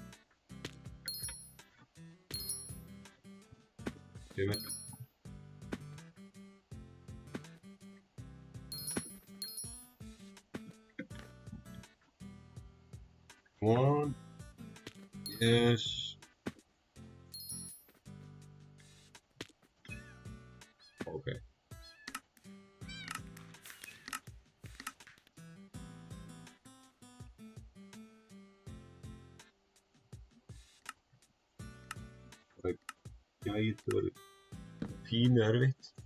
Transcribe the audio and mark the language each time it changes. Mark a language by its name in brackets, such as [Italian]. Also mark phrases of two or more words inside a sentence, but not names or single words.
[Icelandic] Kemur. [English] Come on. Yes. Ok. [Icelandic] Það gæti verið pínu erfitt.